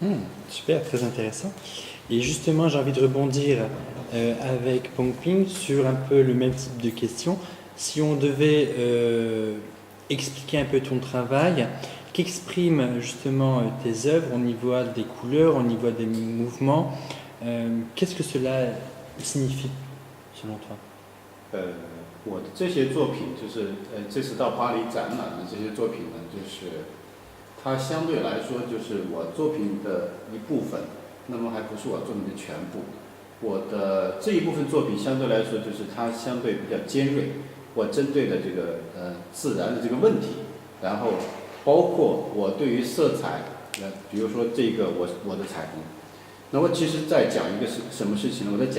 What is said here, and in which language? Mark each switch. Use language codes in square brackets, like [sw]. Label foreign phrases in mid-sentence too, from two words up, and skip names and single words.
[fr] Super, très intéressant. Et justement, j'ai envie de rebondir avec Pongping sur un peu le même type de question. Si on devait expliquer un peu ton travail, qu'expriment justement tes œuvres au niveau des couleurs, au niveau des mouvements, qu'est-ce que cela signifie selon toi? [zh] 我的这些作品就是这次到巴黎展览的这些作品呢，就是它相对来说就是我作品的一部分，那么还不是我作品的全部。我的这一部分作品相对来说就是它相对比较尖锐，我针对的这个自然的这个问题，然后包括我对于色彩，比如说这个我的彩虹，那么其实在讲一个什么事情呢？我在讲。